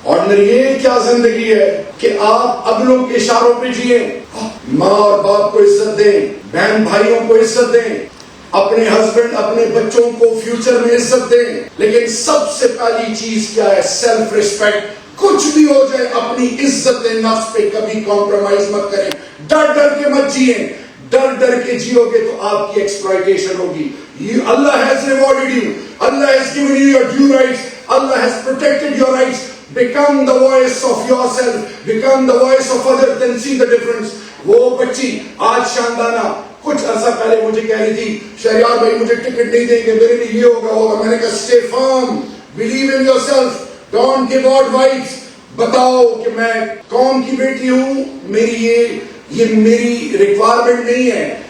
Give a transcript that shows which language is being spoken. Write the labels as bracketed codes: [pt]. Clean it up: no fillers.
[ur] ordinary یہ کیا زندگی ہے کہ آپ اگلوں کے اشاروں پہ جئیں، ماں اور باپ کو عزت دیں، بہن بھائیوں کو عزت دیں، اپنے ہسبینڈ اپنے بچوں کو فیوچر میں عزت دیں. لیکن سب سے پہلی چیز کیا ہے؟ Self respect. کچھ بھی ہو جائے اپنی عزت نفس پہ کبھی کمپرومائز مت کریں. ڈر ڈر کے مت جئیں. ڈر ڈر کے جیو گے تو آپ کی ایکسپلائٹیشن ہوگی. [en] Allah has rewarded you. Allah has given you your due rights. Allah has protected your rights. Become the voice of yourself. Become the voice of others. Then see the difference. [ur] وہ بچی آج شاندانہ کچھ عرصہ پہلے مجھے کہہ رہی تھی شہریار بھائی مجھے ٹکٹ نہیں دیں گے میرے لیے یہ ہوگا ہوگا. میں نے کہا [en] stay firm. Believe in yourself. Don't give out vibes. [ur] بتاؤ کہ میں قوم کی بیٹی ہوں. یہ میری ریکوائرمنٹ نہیں ہے.